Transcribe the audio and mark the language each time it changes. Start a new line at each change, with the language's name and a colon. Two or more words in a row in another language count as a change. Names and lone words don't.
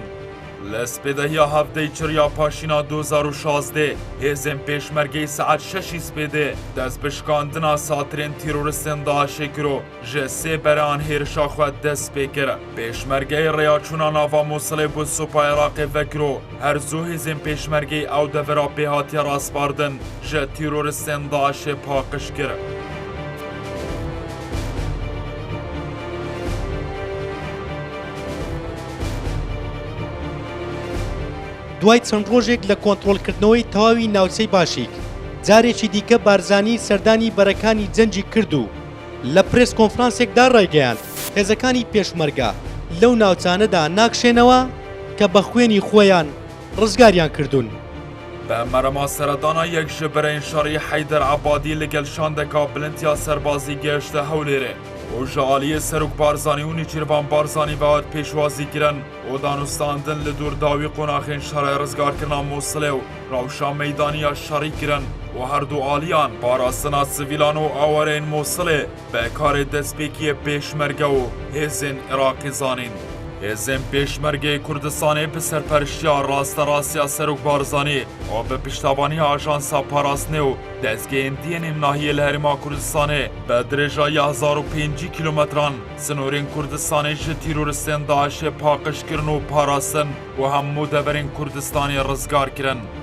Kurdish: Li spêdehiya hefteyê çiriya paşîna 2016 hêzên pêşmergeyî saet 6 spêdê dest bi şikandina satirên tîroristên Daişê kiro ji sê beran hêrişa xwe dest pê kir. Pêşmergeyê rêyaçûna nava Mosilê bi Supaya Iraqê vekiro her zû hêzên pêşmergeyî ew devera pêhatiya rastbardin ji tîroristên Daişê paqij kir.
Central Kurdish: دوای چەند ڕۆژێک لە کۆنتڕۆلکردنەوەی تەواوی ناوچەی باشیک جارێکی دیکە بارزانی سەردانی بەرەکانی جەنجی کرد و لە پرێس کۆنفرانسێکدا ڕایگەیاند هێزەکانی پێشمەرگە لەو ناوچانەدا ناکشێنەوە کە بە خوێنی خۆیان ڕزگاریان کردوون.
Kurdish: به مرما سردانا یک جبرین شاری حیدر عبادی لگل شاندکا بلنتیا سربازی گشته هولیره و جالی سروک بارزانی و نیچیروان بارزانی باید پیشوازی کرن و دانستاندن لدور داوی قناخین شرای رزگار کرنا موصله و روشا میدانی شاری کرن و هر دو آلیان باراستنا سویلان و آورین موصله به کار دستپیکی پیشمرگه و هزین عراقی زانین. هێزên pêşmergeyê Kurdistanê bi serpereştiya rasterastiya Serok Barzanî û bi piştavaniya Ajansa Parastinê û dezgehên dînên nahiyê li Herêma Kurdistanê bi dirêja 1005 kilometran snorên Kurdistanê ji tîroristên Daişê paqij kirin û parastin û hemû deverên Kurdistanê rizgar kirin.